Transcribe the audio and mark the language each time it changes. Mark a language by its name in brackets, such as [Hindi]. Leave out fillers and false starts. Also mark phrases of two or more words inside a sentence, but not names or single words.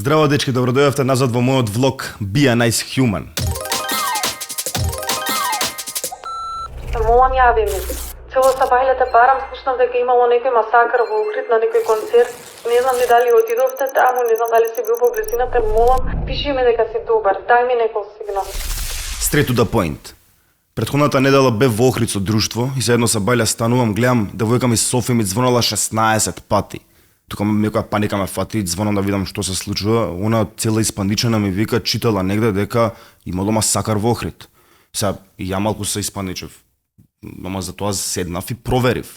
[Macedonian] Здраво, дечки, добродојавте назад во мојот влог Be a Nice Human. Молам, јави ми. Цело сабајле те барам, слушнам дека имало некој масакр во Охрид на некој концерт. Не знам ли дали отидовте таму, не знам дали си бил во близината. Молам, пиши ми дека си добар, дај ми некој сигнал. [English] Straight to the point. [Macedonian] Претходната недела бев во Охрид со друштво и за едно сабајле станувам, гледам девојка ми Софи ми звонала 16 пати. Тука некоја паника ме фати, звонам да видам што се случува. Она цела испаничена ми вика, читала негде дека имало масакар во Охрид. Сега и ја малку се испаничев. Ама за тоа седнав и проверив.